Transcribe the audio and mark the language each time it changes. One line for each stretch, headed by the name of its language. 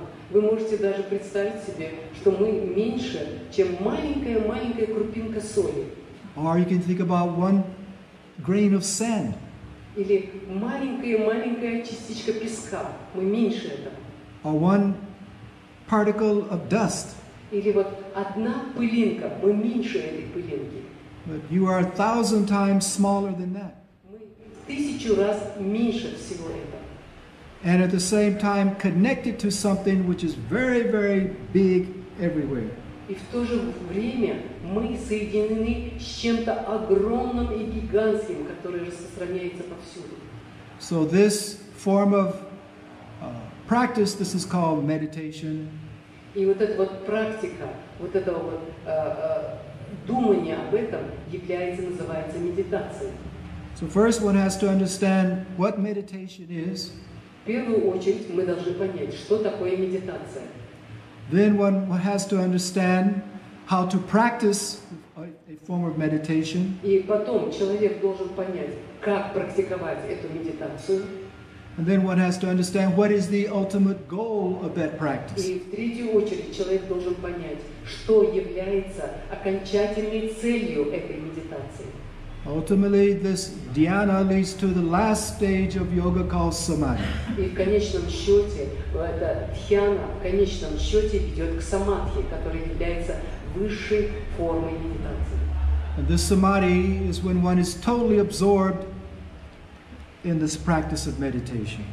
Russian: Вы можете даже представить себе, что мы меньше, чем маленькая крупинка соли.
English: Or you can think about 1 grain of sand.
Russian: Или маленькая частичка песка. Мы меньше этого.
English: Or 1 particle of dust.
Russian: Или вот одна пылинка. Мы меньше этой пылинки.
English: But you are 1,000 times smaller than that.
Russian: Мы 1000 раз меньше всего этого.
English: And at the same time connected to something which is very, very big everywhere.
Russian: И в то же время мы соединены с чем-то огромным и гигантским, которое распространяется повсюду.
English: So this form of practice, this is called meditation.
Russian: И вот эта вот практика, вот этого вот думания об этом называется медитацией.
English: So first one has to understand what meditation is.
Russian: В первую очередь мы должны понять, что такое медитация.
English: Then one has to understand how to practice a form of meditation.
Russian: И потом человек должен понять, как практиковать эту медитацию.
English: And then one has to understand what is the ultimate goal of that practice.
Russian: И в третью очередь человек должен понять, что является окончательной целью этой медитации.
English: Ultimately, this dhyana leads to the last stage of yoga called samadhi.
Russian: И в конечном счете, эта дхьяна в конечном счете ведет к самадхи, которая является высшей формой медитации.
English: And this samadhi is when one is totally absorbed in this practice of meditation.